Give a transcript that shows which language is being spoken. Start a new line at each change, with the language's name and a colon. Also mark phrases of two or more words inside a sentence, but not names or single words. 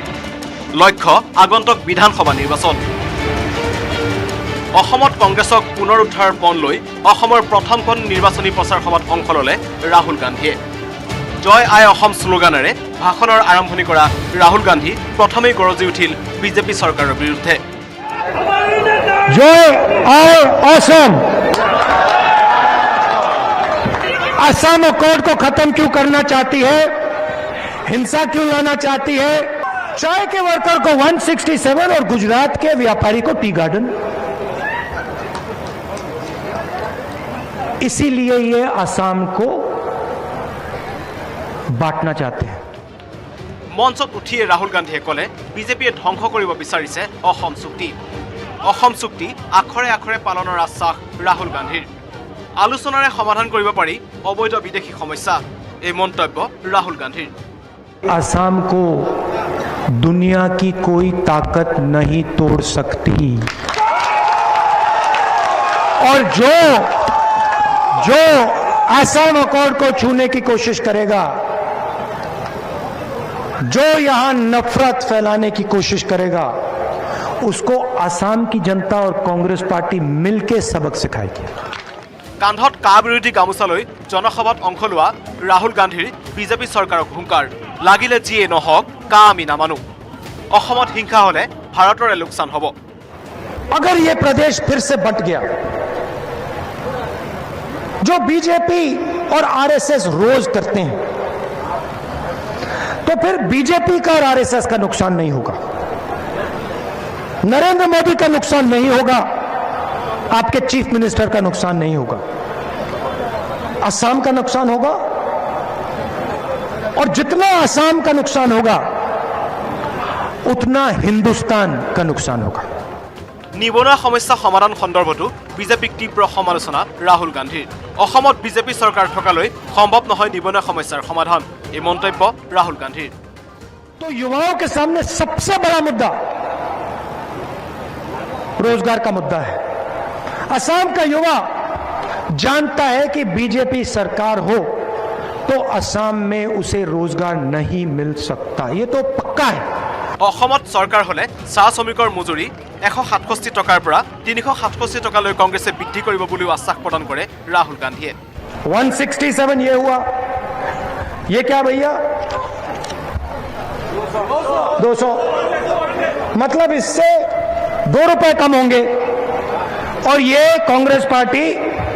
Assamese: লক্ষ্য আগন্তুক বিধানসভা নিৰ্বাচন। অসমত কংগ্ৰেছক পুনৰুদ্ধাৰৰ পণ লৈ অসমৰ প্ৰথমখন নিৰ্বাচনী প্ৰচাৰ সভাত অংশ ল'লে ৰাহুল গান্ধীয়ে। জয় আই অসম শ্লোগানেৰে ভাষণৰ আৰম্ভণি কৰা ৰাহুল গান্ধী প্ৰথমেই গৰজি উঠিল বিজেপি চৰকাৰৰ বিৰুদ্ধে। জয় আই অসম,
Hindi: असम अकॉर्ड को खत्म क्यों करना चाहती है, हिंसा क्यों लाना चाहती है, चाय के वर्कर को 167 और गुजरात के व्यापारी को
English: tea garden.
Hindi: इसीलिए ये असम को बांटना चाहते हैं।
Assamese: মঞ্চত উঠিয়ে ৰাহুল গান্ধীয়ে ক'লে বিজেপিয়ে ধ্বংস কৰিব বিচাৰিছে অসম চুক্তি। অসম চুক্তি আখৰে আখৰে পালনৰ আশ্বাস ৰাহুল গান্ধীৰ। আলোচনাৰে সমাধান কৰিব পাৰি অবৈধ বিদেশী সমস্যা, এই মন্তব্য ৰাহুল গান্ধীৰ।
Hindi: असम को दुनिया की कोई ताकत नहीं तोड़ सकती और जो असम अकॉर्ड को छूने की कोशिश करेगा, जो यहां नफरत फैलाने की कोशिश करेगा, उसको असम की जनता और कांग्रेस पार्टी मिलकर सबक सिखाएगी।
Assamese: কান্ধত কা বিৰোধী গামোচা লৈ জনসভাত অংশ লোৱা ৰাহুল গান্ধীৰ বিজেপি চৰকাৰক হুংকাৰ। লাগিলে যিয়ে নহওক কা আমি নামানো। অসমত হিংসা হলে ভাৰতৰে লোকচান হ'ব।
Hindi: अगर ये प्रदेश फिर से बंट गया, जो बीजेपी और आरएसएस रोज करते हैं, तो फिर बीजेपी का और आरएसएस का नुकसान नहीं होगा, नरेंद्र मोदी का नुकसान नहीं होगा, आपके
English: chief minister
Hindi: का नुकसान नहीं होगा, असम का नुकसान होगा। और जितना असम का नुकसान होगा उतना हिंदुस्तान का नुकसान होगा।
Assamese: নিবনুৱা সমস্যা সমাধান সন্দৰ্ভতো বিজেপিক তীব্ৰ সমালোচনা ৰাহুল গান্ধীৰ। অসমত বিজেপি চৰকাৰ থকালৈ সম্ভৱ নহয় নিবনুৱা সমস্যাৰ সমাধান, এই মন্তব্য ৰাহুল গান্ধীৰ।
Hindi: तो युवाओं के सामने सबसे बड़ा मुद्दा रोजगार का मुद्दा है। असम का युवा जानता है कि बीजेपी सरकार हो तो असम में उसे रोजगार नहीं मिल सकता, ये तो पक्का है।
Assamese: অসমত চৰকাৰ হলে চাহ শ্ৰমিকৰ মজুৰি 167 টকাৰ পৰা 367 টকালৈ কংগ্ৰেছে বৃদ্ধি কৰিব বুলিও আশ্বাস প্ৰদান কৰে ৰাহুল গান্ধীয়ে।
Hindi: 167 ये हुआ, ये क्या भैया 200, मतलब इससे 2 रुपए कम होंगे और ये कांग्रेस पार्टी